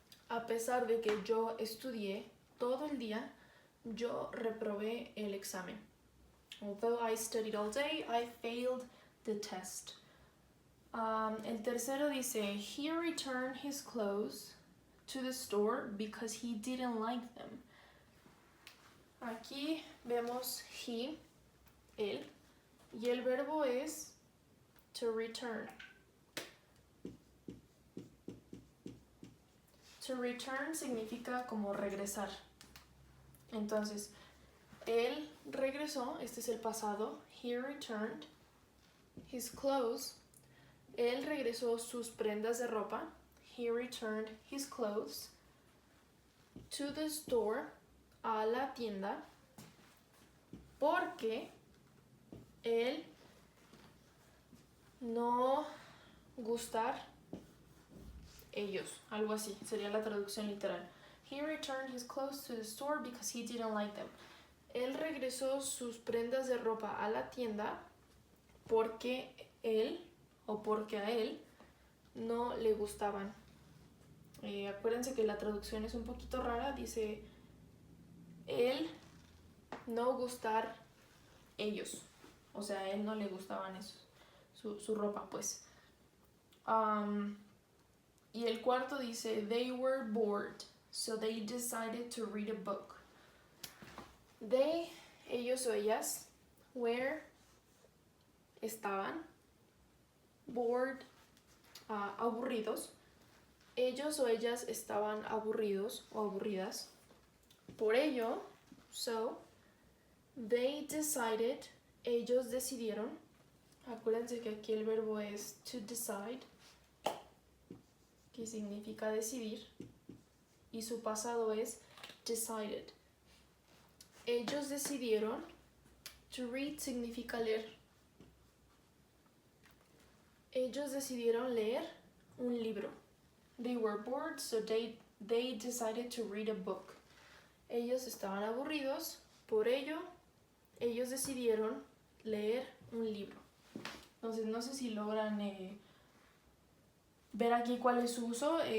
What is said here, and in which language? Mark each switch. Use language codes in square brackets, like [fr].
[es] A pesar de que yo estudié todo el día, yo reprobé el examen. [en] Although I studied all day, I failed the test. [es] El tercero dice, [en] he returned his clothes to the store because he didn't like them. [es] Aquí vemos he, él, y el verbo es to return. To return significa como regresar. Entonces, él regresó, este es el pasado, [en] he returned his clothes. [es] Él regresó sus prendas de ropa, [en] he returned his clothes to the store, [es] a la tienda, porque él no gustar ellos, algo así, sería la traducción literal. [en] He returned his clothes to the store because he didn't like them. [es] Él regresó sus prendas de ropa a la tienda porque él o porque a él no le gustaban. Acuérdense que la traducción es un poquito rara, dice él no gustar ellos, o sea, a él no le gustaban esos, su ropa pues. Y el cuarto dice, [en] they were bored, so they decided to read a book. [es] They, ellos o ellas, were, estaban, bored, aburridos. Ellos o ellas estaban aburridos o aburridas. Por ello, so, [en] they decided, [es] ellos decidieron. Acuérdense que aquí el verbo es to decide, que significa decidir, y su pasado es decided. Ellos decidieron, to read significa leer. Ellos decidieron leer un libro. [en] They were bored, so they decided to read a book. [es] Ellos estaban aburridos, por ello, ellos decidieron leer un libro. Entonces no sé si logran ver aquí cuál es su uso.